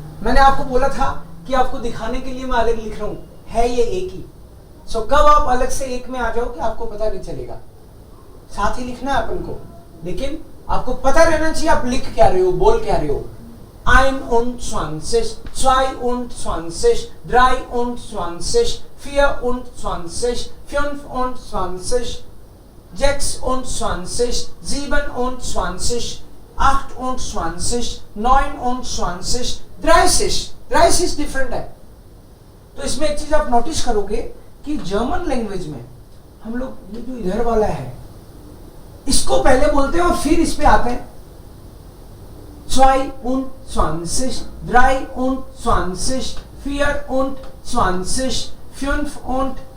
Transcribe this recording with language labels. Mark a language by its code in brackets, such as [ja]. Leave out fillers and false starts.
[hi] मैंने आपको बोला था कि आपको दिखाने के लिए मैं अलग लिख रहा हूं, है ये एक ही. सो कब आप अलग से एक में आ जाओ कि आपको पता नहीं चलेगा. साथ ही लिखना है अपन को, लेकिन आपको पता रहना चाहिए आप लिख क्या रहे हो, बोल क्या रहे हो. [de] 1 und 20, 2 und 20, 3 und 20, 4 und 20, 5 und 20, 6 und 20, 7 und 20, 8 und 20, 9 und 20, 30. [hi] 30 different है. तो इसमें एक चीज आप नोटिस करोगे कि जर्मन लैंग्वेज में हम लोग ये जो इधर वाला है इसको पहले बोलते हैं और फिर इस पे आते हैं. [de] 2 und 20, 3 und 20, 4 und 20, 5 und